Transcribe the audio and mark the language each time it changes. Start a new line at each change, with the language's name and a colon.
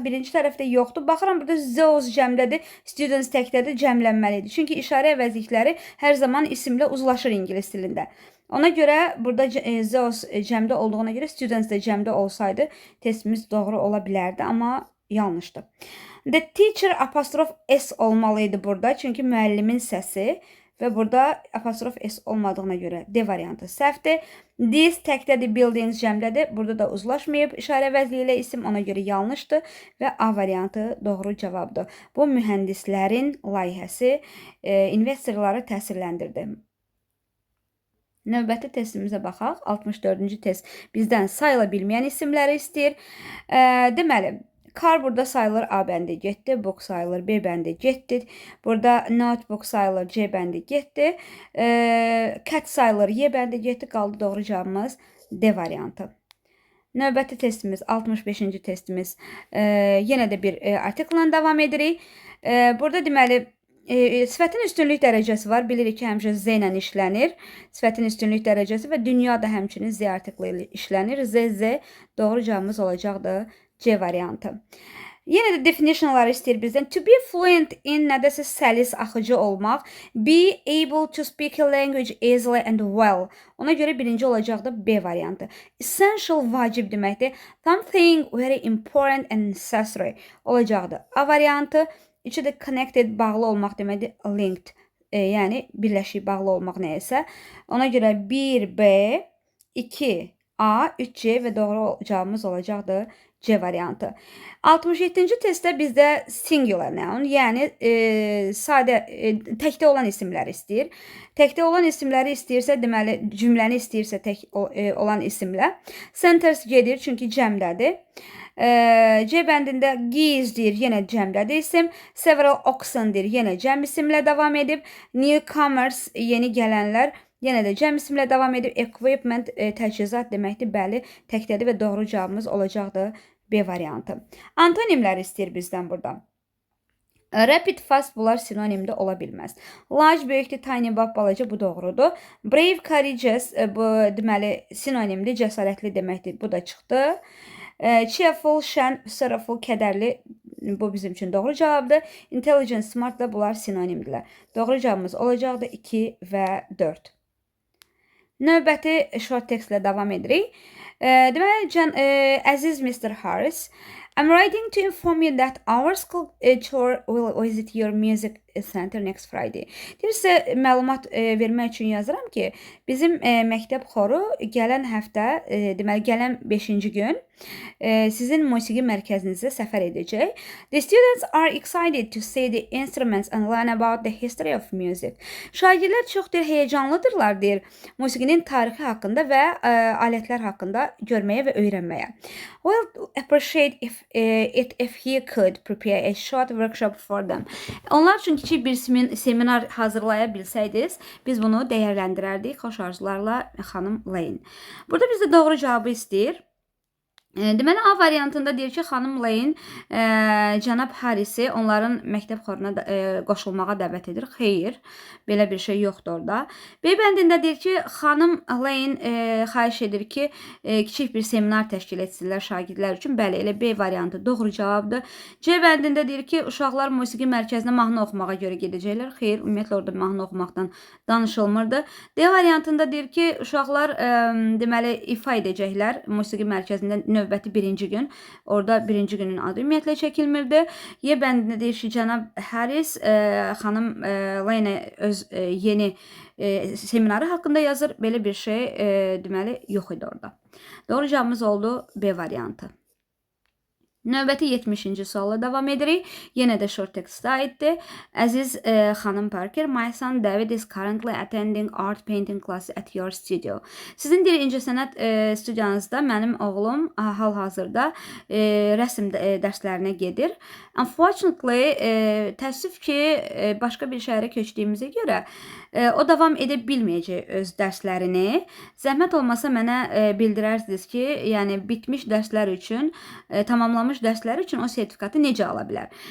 Azerbaijani: Birinci tərəfdə yoxdur. Baxıram, burada those cəmdədir, students təkdədir, cəmlənməlidir. Çünki işarə əvəzlikləri hər zaman isimlə uzlaşır ingilis dilində. Ona görə burada those cəmdə olduğuna görə students də cəmdə olsaydı testimiz doğru ola bilərdi, amma yanlışdır.
English: The teacher
Azerbaijani: apostrof S olmalıydı burada. Çünki müəllimin səsi. Və burada apostrof S olmadığına görə D variantı səhvdir. This təkdədir, buildings cəmdədir. Burada da uzlaşmayıb işarə əvəzliyi ilə isim, ona görə yanlışdır və A variantı doğru cavabdır. Bu mühəndislərin layihəsi investorları təsirləndirdi. Növbəti testimizə baxaq. 64-cü test bizdən sayıla bilməyən isimləri istəyir. Deməli, car burada sayılır, A bəndi getdi. Book sayılır, B bəndi getdi. Burada notebook sayılır, C bəndi getdi. Cat sayılır, Y bəndi getdi. Qaldı doğru cavabımız D variantı. Növbəti testimiz 65-ci testimiz. Yenə də bir artiklla davam edirik. Burada deməli sifətin üstünlük dərəcəsi var. Bilirik ki, həmişə Z ilə işlənir. Sifətin üstünlük dərəcəsi və dünya da həmçinin Z artiklı ilə işlənir. Z. Doğru cavabımız olacaqdır C variantı. Yenə də definitionları istəyir bizdən.
English: To be fluent in
Azerbaijani: nədəsə səlis, axıcı olmaq.
English: Be able to speak a language easily and well.
Azerbaijani: Ona görə birinci olacaqdır B variantı.
English: Essential,
Azerbaijani: vacib deməkdir.
English: Something very important and necessary
Azerbaijani: olacaqdır A variantı. İçi də connected, bağlı olmaq deməkdir. Linked, yəni birləşik, bağlı olmaq nəyəsə. Ona görə 1B, 2A, 3C və doğru cavabımız olacaqdır C variantı. 67-ci testdə bizdə singular noun, yəni sadə, təkdə olan isimləri istəyir. Təkdə olan isimləri istəyirsə, deməli, cümləni istəyirsə tək olan isimlə. Centers gedir, çünki cəmdədir. C bəndində geese deyir, yenə cəmdədir isim. Several oxen deyir, yenə cəm isimlə davam edib. Newcomers, yeni gələnlər, yenə də cəm isimlə davam edib. Equipment, təchizat deməkdir, bəli, təkdədir və doğru cavabımız olacaqdır B variantı. Antonimləri istəyir bizdən burada. Rapid, fast bunlar sinonimdə ola bilməz. Large, böyükdür, tiny, balaca, bu doğrudur. Brave, courageous, bu deməli sinonimdir, cəsarətli deməkdir, bu da çıxdı. Cheerful, şən, sorrowful, kədərli, bu bizim üçün doğru cavabdır. Intelligent, smart da bunlar sinonimdirlər. Doğru cavabımız olacaqdır 2 və 4. Növbəti short textlə davam edirik. Deməli, əziz Mr.
English: Harris, I'm writing to inform you that our school tour will visit your music center next Friday.
Azerbaijani: Deyirsə, məlumat vermək üçün yazıram ki, bizim məktəb xoru gələn həftə, deməli, gələn 5-ci gün sizin musiqi mərkəzinizə səfər edəcək.
English: The students are excited to see the instruments and learn about the history of music.
Azerbaijani: Şagirdlər çox heyecanlıdırlar, deyir, musiqinin tarixi haqqında və alətlər haqqında görməyə və öyrənməyə.
English: We'll appreciate if he could prepare a short workshop for them.
Azerbaijani: Onlar üçün kiçik bir seminar hazırlaya bilsəydiniz, biz bunu dəyərləndirərdik. Xoş arzularla, xanım Lane. Burada bizdə doğru cavabı istəyir. Deməli, A variantında deyir ki, xanım Lane cənab Harris'i onların məktəb xoruna qoşulmağa dəvət edir. Xeyr, belə bir şey yoxdur orada. B bəndində deyir ki, xanım Lane xahiş edir ki, kiçik bir seminar təşkil etsinlər şagirdlər üçün. Bəli, elə B variantı doğru cavabdır. C bəndində deyir ki, uşaqlar musiqi mərkəzinə mahnı oxumağa görə gedəcəklər. Xeyr, ümumiyyətlə orada mahnı oxumaqdan danışılmırdı. D variantında deyir ki, uşaqlar deməli ifa edəcəklər musiqi mərkəzində növbəti birinci gün. Orada birinci günün adı ümumiyyətlə çəkilmirdi. Y bəndində deyir ki, cənab Harris xanım Lane öz yeni seminarı haqqında yazır. Belə bir şey deməli yox idi orada. Doğru cavabımız oldu B variantı. Növbəti 70-ci sualla davam edirik. Yenə də short text-ə aiddir. Əziz xanım
English: Parker, my son David is currently attending art painting class at your studio.
Azerbaijani: Sizin deyir, incəsənət studiyanızda mənim oğlum hal-hazırda rəsm dərslərinə gedir. Unfortunately, təəssüf ki, başqa bir şəhərə köçdüyümüzə görə o davam edə bilməyəcək öz dərslərini. Zəhmət olmasa mənə bildirərsiniz ki, yəni bitmiş dərslər üçün, tamamlamış dərslər üçün o sertifikatı necə ala bilər?